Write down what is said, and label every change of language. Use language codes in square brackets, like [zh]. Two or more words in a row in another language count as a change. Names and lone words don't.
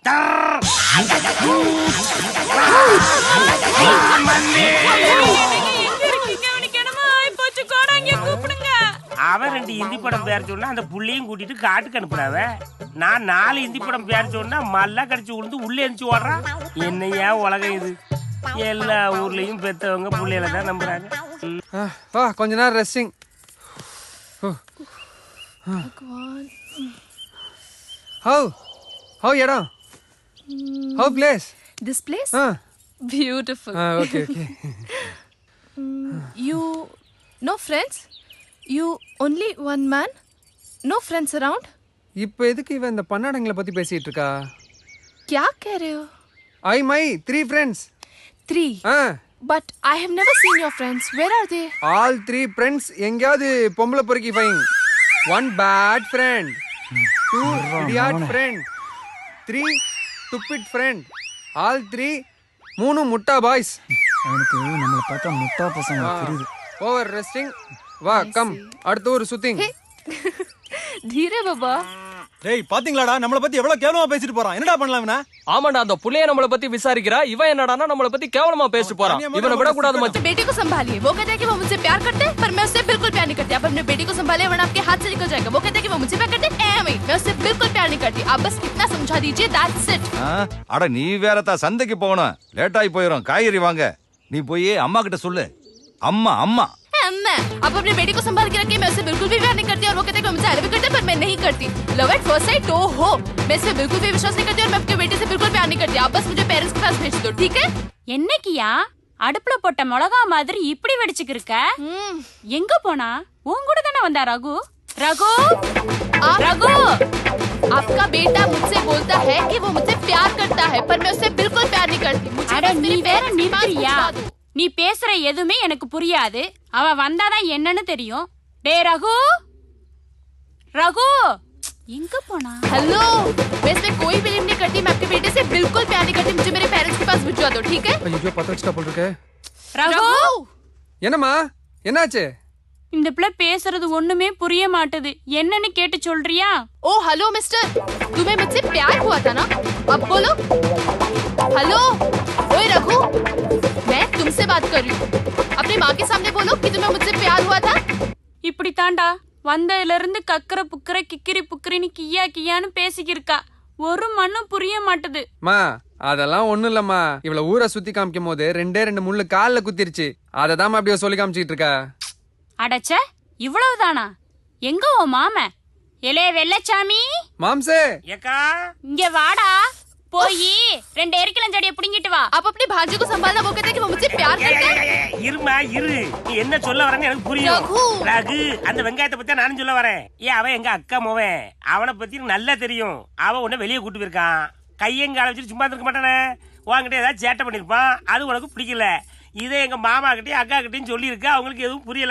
[ta] அவன் 2 இந்தி படம் பேர் சொன்னா அந்த புள்ளையும் கூட்டிட்டு காட்டுக்கு அனுப்புறாவ. நான் 4 இந்தி படம் பேர் சொன்னா மல்லா கடிச்சு விழுந்து உள்ள எரிச்சு ஓடுறான். என்னையா உலகம் இது? எல்லா ஊர்லயும் பெத்தவங்க புள்ளையில தான் நம்புறாங்க. கொஞ்ச நேரம் ரெஸ்டிங். How இடம்? [en] How place? This place? Beautiful. Okay. You no friends? You only one man? No friends around? [ta] இப்போ எதுக்கு இவன் இந்த பன்னாடங்களை பத்தி பேசிட்டு இருக்கா? [hi] क्या कह रहे हो? [en] my 3 friends. 3? But I have never seen your friends. Where are they? All 3 friends [ta] எங்கயாவது பொம்பளை பொறுக்கி [en] ஃபைன். 1 bad friend. 2 idiot friend. 3 stupid friend. All 3 3 முட்டா பாய்ஸ். [ta] அவனுக்கு நம்மளை பார்த்தா முட்டா பசங்க தெரியுது. [en] over resting. [ta] வா கம் அடுத்து ஒரு சுத்திங். [hi] धीरे बाबा. [ta] டேய் பாத்தீங்களாடா நம்மள பத்தி எவ்வளவு கேவலமா பேசிட்டு போறான். என்னடா பண்ணலாம் இவனா? ஆமாடா அந்த புள்ளைய நம்மள பத்தி விசாரிக்கிறா. இவன் என்னடானா நம்மள பத்தி கேவலமா பேசிட்டு போறான். இவனை விட கூடாது மச்சான். [hi] बेटी को संभालिए. वो कहता है कि वो मुझसे प्यार करते हैं पर मैं उससे बिल्कुल प्यार नहीं करती. आप अपने बेटी को संभालिए वरना आपके हाथ से निकल जाएगा. वो कहता है कि वो मुझसे प्यार करते हैं मैं उससे बिल्कुल प्यार नहीं करती. आप बस इतना समझा दीजिए. [en] That's it. [ta] அட நீ வேறதா சந்தைக்கு போகணும். லேட் ஆகி போயிடும். காய்கறி வாங்க. நீ போய் அம்மா கிட்ட சொல்லு. அம்மா [hi] आप अपनी बेटी को संभाल के रखिए. मैं उससे बिल्कुल भी प्यार नहीं करती और वो कहते हैं कि मुझसे भी करते पर मैं नहीं करती. [en] love at first sight [hi] तो हो. मैं इसमें बिल्कुल भी विश्वास नहीं करती और मैं अपनी बेटी से बिल्कुल प्यार नहीं करती. आप बस मुझे पेरेंट्स के पास भेज दो. ठीक है? [ta] என்னக்கியா அடுப்புல போட்ட மிளகா மாதிரி இப்படி வெடிச்சுக்கு இருக்க? எங்க போனா? உன் கூட தானே வந்தா ரகு? ரகு [hi] आपका बेटा मुझसे बोलता है कि वो मुझसे प्यार करता है पर मैं उससे बिल्कुल प्यार नहीं करती. [ta] அட நீ வேற நிறுத்தியா? நீ பேசுற எதுவுமே எனக்கு புரியாது. அவ வந்தாதான் என்னன்னு தெரியும். டே ரகு எங்க போனா? [hi] हेलो मैं इसमें कोई बिलीव नहीं करती. मैं आपके बेटे से बिल्कुल प्यार नहीं करती. मुझे मेरे पेरेंट्स के पास भिजवा दो. ठीक है? [ta] ஐயோ பத்த வச்சிட்டா போல இருக்கே. ரகு என்னம்மா என்னாச்சு? இந்த பிள்ளை பேசுறது ஒண்ணுமே புரிய மாட்டுது. என்னன்னு கேட்டு சொல்றியா? [hi] ओ [en] hello mister, [hi] तुम्हें मुझसे प्यार हुआ था ना? अब बोलो. हेलो ओए रघु, मैं तुमसे बात कर रही हूँ. अपनी माँ के सामने बोलो कि तुम्हें मुझसे प्यार हुआ था. [ta] இப்படி தாண்டா வந்ததுல இருந்து கக்கற புக்கற கிக்கிரி புக்கரின்னு கியா கியான்னு பேசிக்கிருக்கா. ஒரு மண்ணும் புரிய மாட்டுது. மா அதெல்லாம் ஒண்ணும் இல்லம்மா. இவ்வளவு ஊரை சுத்தி காமிக்கும் போது 2 முள்ளு கால்ல குத்திருச்சு. அததான் அப்படியே சொல்லி காமிச்சிட்டு இருக்கா. அடச்ச இவ்வளவுதானா? எங்க உன் மாம? எலே வெள்ளச்சாமி மாம்சே ஏக்கா இங்க வாடா. போய் 2 எரிக்கலஞ்செடியை புடிங்கிட்டு வா. [hi] आप अपनी भांजी को संभालना, वो कहते हैं कि वो मुझसे प्यार करते हैं। [ta] இருமா இரு, நீ என்ன சொல்ல வரேன்னு எனக்கு புரியும். ரகு. ரகு, அந்த வெங்காயத்தை பத்தி நானும் சொல்ல வரேன். அவன் எங்க அக்கா மோவன், அவனை பத்தி எனக்கு நல்லா தெரியும். அவன் உன்னை வெளியே கூட்டு போயிருக்கான். கையங்கால வச்சுட்டு சும்மா இருக்க மாட்டானே, உன்கிட்ட ஏதாவது சேட்டை பண்ணிருப்பான், அது உனக்கு பிடிக்கல. இதே எங்க மாமா கிட்டயும் அக்கா கிட்டயும் சொல்லி இருக்கு, அவங்களுக்கு எதுவும் புரியல.